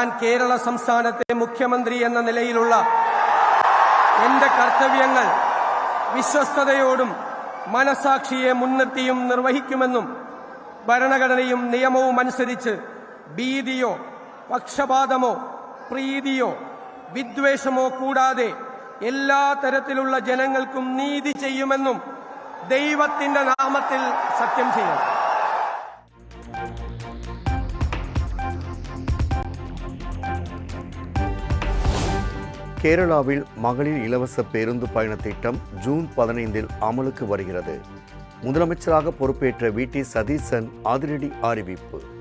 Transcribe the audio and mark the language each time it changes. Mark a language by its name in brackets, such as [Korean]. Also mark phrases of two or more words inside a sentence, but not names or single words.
[Malayalam] കേരള സംസ്ഥാനത്തെ മുഖ്യമന്ത്രി എന്ന നിലയിലുള്ള എൻ്റെ കർത്തവ്യങ്ങൾ വിശ്വസ്തതയോടും മനസാക്ഷിയെ മുൻനിർത്തിയും നിർവഹിക്കുമെന്നും ഭരണഘടനയും നിയമവും അനുസരിച്ച് ഭീതിയോ പക്ഷപാതമോ പ്രീതിയോ വിദ്വേഷമോ കൂടാതെ എല്ലാ തരത്തിലുള്ള ജനങ്ങൾക്കും നീതി ചെയ്യുമെന്നും ദൈവത്തിന്റെ നാമത്തിൽ സത്യം ചെയ്യും. [Tamil] கேரளாவில் மகளிர் இலவச பேருந்து பயண திட்டம் ஜூன் 15 அமலுக்கு வருகிறது. முதலமைச்சராக பொறுப்பேற்ற வி.டி. சதீசன் அதிரடி அறிவிப்பு.